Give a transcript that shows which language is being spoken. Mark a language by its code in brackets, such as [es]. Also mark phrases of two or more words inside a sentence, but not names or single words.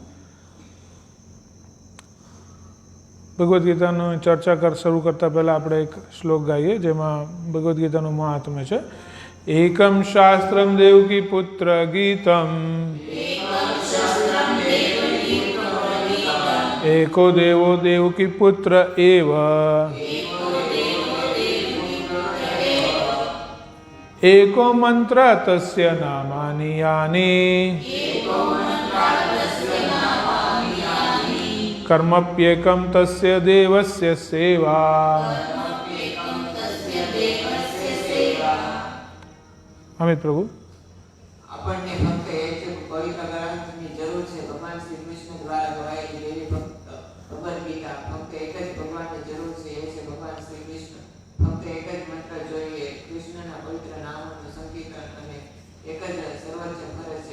[gu] ભગવદ્ ગીતાની ચર્ચા શરૂ કરતા પહેલાં આપણે એક શ્લોક ગાઈએ જેમાં ભગવદ્ ગીતાનું મહાત્મ્ય છે. [sa] એકમ શાસ્ત્રમ દેવકી પુત્ર ગીતમ એકો દેવો દેવકી પુત્ર એવ एको मंत्र तस्य नामानि यानि कर्मप्येकं तस्य देवस्य सेवा. [gu] अमित प्रभु આપણને ફક્ત એક પવિત્ર ગ્રંથની જરૂર છે. ભગવાન શ્રી કૃષ્ણ દ્વારા ગવાયેલી દેવી ભગવદ ગીતા ફક્ત એક જ ભગવાનની જરૂર છે. એ છે ભગવાન શ્રી કૃષ્ણ. ફક્ત એક જ મંત્ર જોઈએ. કૃષ્ણના પવિત્ર નામનું સંકીર્તન અને એક જ સર્વોચ્ચ ફરજ છે.